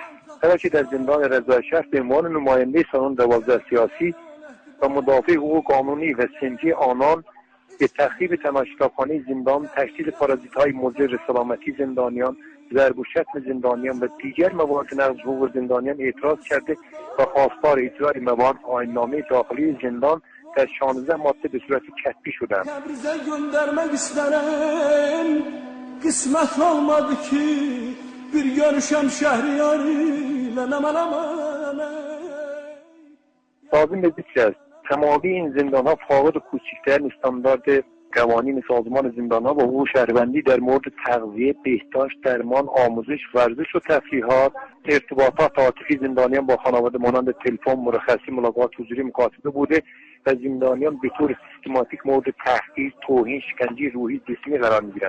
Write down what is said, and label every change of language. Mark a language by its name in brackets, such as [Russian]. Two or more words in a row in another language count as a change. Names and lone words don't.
[Persian] که در زندان رضای شهر به عنوان نماینده سازمان 12 سیاسی و مدافع حقوق قانونی و صنفی آنان به تخریب تماشاخانه زندان، تشدید پارازیت‌های مضر سلامتی زندانیان، ضرب و شتم زندانیان و دیگر موارد نقض حقوق زندانیان اعتراض کرده و خواستار اجرای موارد آیین‌نامه داخلی زندان در 16 ماده به صورت کتبی شدند. [Azerbaijani] قسمت olmadı ki bir görüşem şehriyarıyla [Persian] لازم به ذکر است تمامی این زندان‌ها فاقد کوچکترین استاندارد قوانین سازمان زندان‌ها و حقوق شهروندی در مورد تغذیه، بهداشت، درمان، آموزش، ورزش و تفریحات، ارتباطات عاطفی زندانیان با خانواده مانند تلفن، مرخصی، ملاقات حضوری مکاتبه بوده و زندانیان به طور سیستماتیک مورد تحقیر، توهین، شکنجه روحی جسمی قرار می‌گیرند.